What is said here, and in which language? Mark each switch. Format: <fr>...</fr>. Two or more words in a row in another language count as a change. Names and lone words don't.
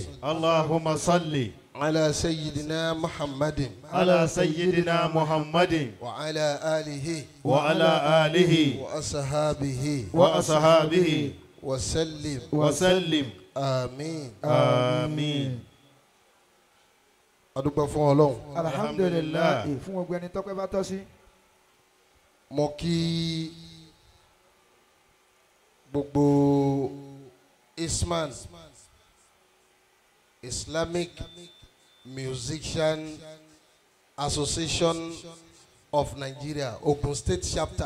<ar>اللهم صل على سيدنا محمد. على سيدنا محمد وعلى آله. وعلى آله وأصحابه. وأصحابه وسلم. وسلم. آمين. آمين.</ar> <yo>adúpẹ́ fún Ọlọ́run. Alhamdulillah. fún gbogbo ẹni tọ́pẹ́ bá tọ́ sí. mo kí gbogbo Isman Islamic Musician Association of Nigeria, Ogun State chapter.</yo>